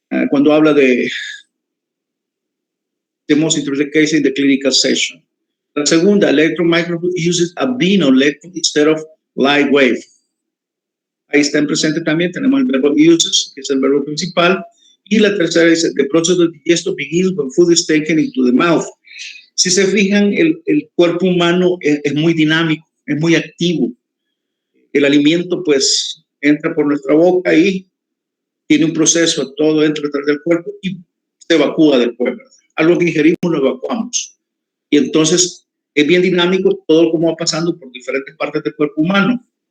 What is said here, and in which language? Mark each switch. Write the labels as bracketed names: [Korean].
[Spanish] Cuando habla de [English] the most interesting cases in the clinical session. [Spanish] La segunda, [English] electron microscope uses a beam of electron instead of light wave. [Spanish] Ahí está en presente también, tenemos el verbo uses, que es el verbo principal. Y la tercera dice, [English] the process of digestion begins when food is taken into the mouth. [Spanish] Si se fijan, el cuerpo humano es muy dinámico, es muy activo. El alimento pues entra por nuestra boca y tiene un proceso, todo entra detrás del cuerpo y se evacúa del cuerpo. Algo que ingerimos lo evacuamos. Y entonces es bien dinámico todo como va pasando por diferentes partes del cuerpo humano.